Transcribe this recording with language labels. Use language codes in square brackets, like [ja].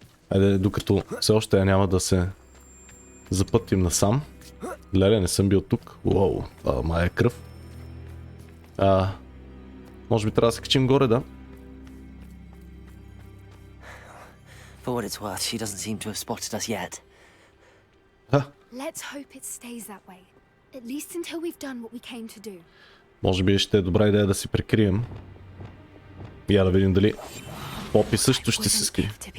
[bg] Айде, докато все още я няма да се запътим насам. Леле, не съм бил тук. Уоу, това май е кръв. Може би трябва да се качим горе, да? [en] For what it's worth, she doesn't seem to have spotted us yet. Let's hope it stays that way. At least until we've done what we came to do. [bg] Може би ще е добра идея да си прикрием. Я да видим дали Попи също ще се скрие.